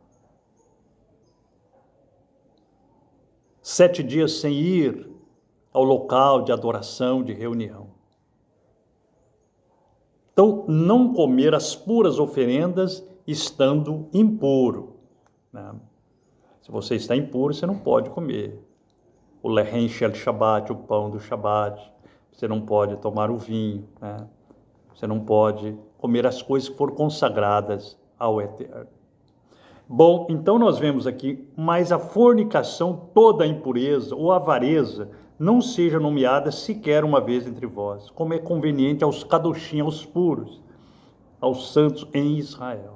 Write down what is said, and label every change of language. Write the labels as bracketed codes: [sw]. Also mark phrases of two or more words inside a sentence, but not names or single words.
[pt] 7 dias sem ir ao local de adoração, de reunião. Então, não comer as puras oferendas estando impuro, né? Se você está impuro, você não pode comer o [he] לחם של שבת, [pt] o pão do Shabbat. Você não pode tomar o vinho, né? Você não pode comer as coisas que foram consagradas ao Eterno. Bom, então nós vemos aqui, mas a fornicação, toda a impureza ou avareza, não seja nomeada sequer uma vez entre vós, como é conveniente aos Kadoshim, aos puros, aos santos em Israel.